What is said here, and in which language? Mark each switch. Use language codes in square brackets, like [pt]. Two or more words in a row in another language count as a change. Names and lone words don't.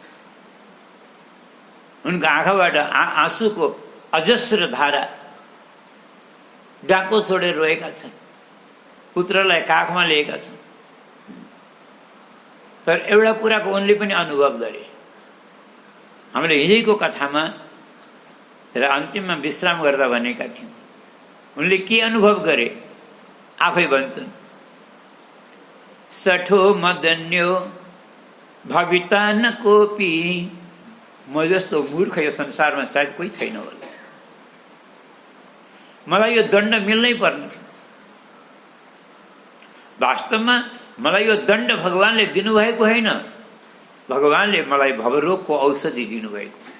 [ne] उनका आँखाबाट आँसुको अजस्र धारा डाको छोडेर रोएका छन्, पुत्रलाई काखमा लिएका छन्। तर एउटा कुराको उनले पनि अनुभव गरे। हामीले हिजैको कथामा र अन्तिममा विश्राम गर्दा भनेका थियौँ, उनले के अनुभव गरे आफै भन्छन्। [sa] सठो मदन्यो भविता न कोपी, [ne] म जस्तो मूर्ख यो संसारमा सायद कोही छैन होला, मलाई यो दण्ड मिल्नै पर्ने थियो। वास्तवमा मलाई यो दण्ड भगवानले दिनुभएको होइन, भगवानले मलाई भवरोगको औषधि दिनुभएको।